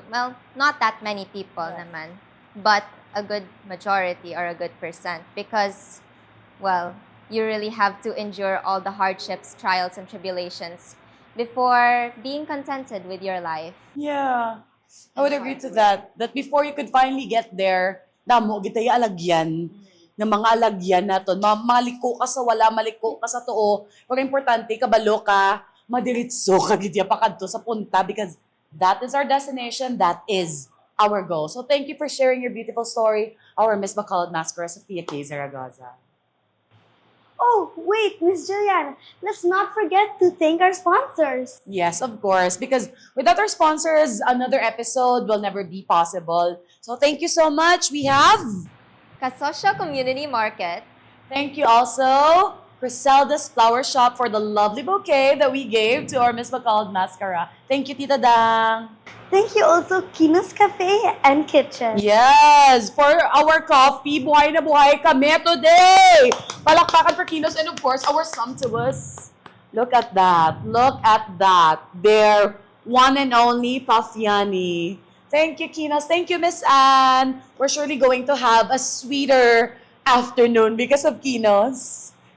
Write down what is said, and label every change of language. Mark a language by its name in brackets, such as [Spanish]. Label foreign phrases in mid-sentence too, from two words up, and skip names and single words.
[English] Well, not that many people naman, but a good majority or a good percent because, well, you really have to endure all the hardships, trials, and tribulations before being contented with your life. Yeah. I would agree to that. That before you could finally get there, [Hiligaynon] damo, gitay alagyan, ng mga alagyan naton. Maliko ka sa wala, maliko ka sa too. Pero importante, kabalo ka, madiritso ka, gitya pa kadto sa punta [English] because that is our destination, that is our goal. So thank you for sharing your beautiful story, our Miss Bacolod Mascara, Sofia K. Zaragoza. Oh, wait, Miss Juliana, let's not forget to thank our sponsors. Yes, of course, because without our sponsors, another episode will never be possible. So thank you so much. We have... Kasosyo Community Market. Thank you also, Griselda's Flower Shop, for the lovely bouquet that we gave to our Miss Bacolod Mascara. Thank you, Tita Dang. Thank you also Kinos Cafe and Kitchen. Yes, for our coffee, [Filipino] buhay na buhay kami today. [English] Palakpakan for Kinos and of course, our sumptuous. Look at that. Look at that. Their one and only Pafiani. Thank you, Kinos. Thank you, Miss Anne. We're surely going to have a sweeter afternoon because of Kinos.